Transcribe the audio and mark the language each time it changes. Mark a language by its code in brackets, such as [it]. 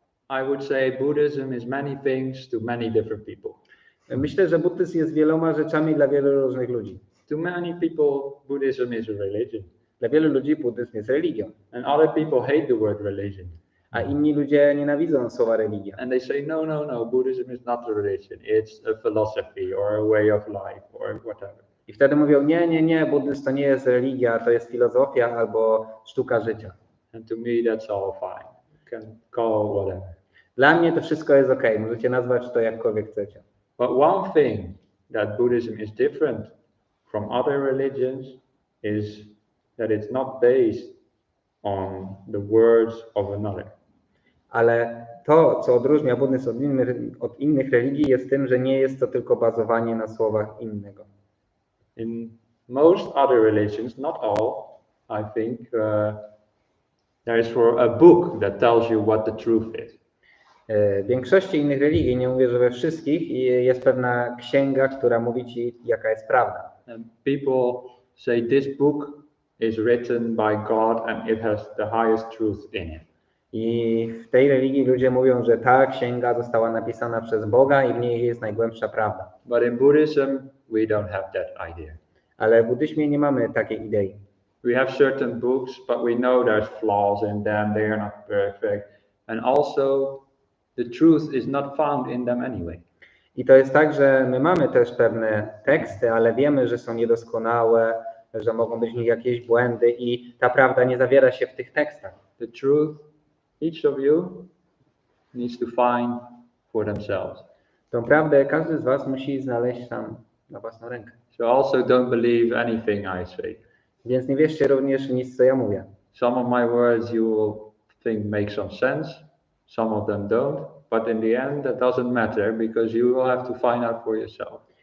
[en] I would say Buddhism is many things to many different people. [pl] Myślę, że buddyzm jest wieloma rzeczami dla wielu różnych ludzi. [en] To many people, Buddhism is a religion. [pl] Dla wielu ludzi buddyzm jest religią. [en] And other people hate the word religion. [pl] A inni ludzie nienawidzą słowa religia. [en] And they say, no, Buddhism is not a religion. It's a philosophy or a way of life or whatever. [pl] I wtedy mówią, nie, buddyzm to nie jest religia, to jest filozofia albo sztuka życia. [en] And to me, that's all fine. You can call whatever. [pl] Dla mnie to wszystko jest okej, możecie nazwać to jakkolwiek chcecie. [en] But one thing that Buddhism is different from other religions is that it's not based on the words of another. [pl] Ale to, co odróżnia buddyzm od innych religii, jest tym, że nie jest to tylko bazowanie na słowach innego. [en] In most other religions, not all, I think, there is a book that tells you what the truth is. [pl] W większości innych religii, nie mówię, że we wszystkich, jest pewna księga, która mówi ci, jaka jest prawda. [en] And people say this book is written by God and it has the highest truth in it. [pl] I w tej religii ludzie mówią, że ta księga została napisana przez Boga i w niej jest najgłębsza prawda. [en] But in Buddhism, we don't have that idea. [pl] Ale w buddyzmie nie mamy takiej idei. [en] We have certain books, but we know there's flaws in them, they are not perfect. And also, the truth is not found in them anyway. [pl] I to jest tak, że my mamy też pewne teksty, ale wiemy, że są niedoskonałe, że mogą być w nich jakieś błędy i ta prawda nie zawiera się w tych tekstach. [en] The truth, each of you needs to find for themselves. [pl] Tą prawdę każdy z was musi znaleźć sam na własną rękę. [en] So also don't believe anything I say. [pl] Więc nie wierzcie również w nic, co ja mówię. [en] Some of my words you will think make some sense, some of them don't, but in the end that doesn't matter because you will have to find out for yourself.